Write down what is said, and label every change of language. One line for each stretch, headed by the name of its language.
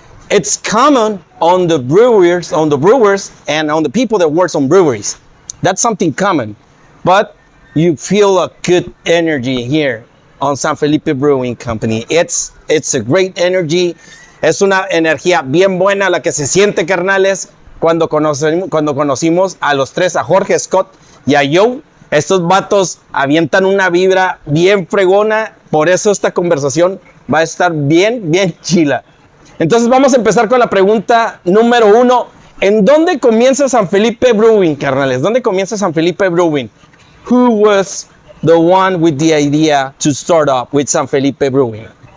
English: It's common on the brewers, and on the people that works on breweries. That's something common, but you feel a good energy here on San Felipe Brewing Company. It's a great energy.
Spanish: Es una energía bien buena la que se siente, carnales, cuando conocimos a los tres, a Jorge, Scott y a Joe. Estos vatos avientan una vibra bien fregona, por eso esta conversación va a estar bien chila. Entonces vamos a empezar con la pregunta número 1. ¿En dónde comienza San Felipe Brewing, carnales? ¿Dónde comienza San Felipe Brewing?
English: Who was the one with the idea to start up with San Felipe Brewing?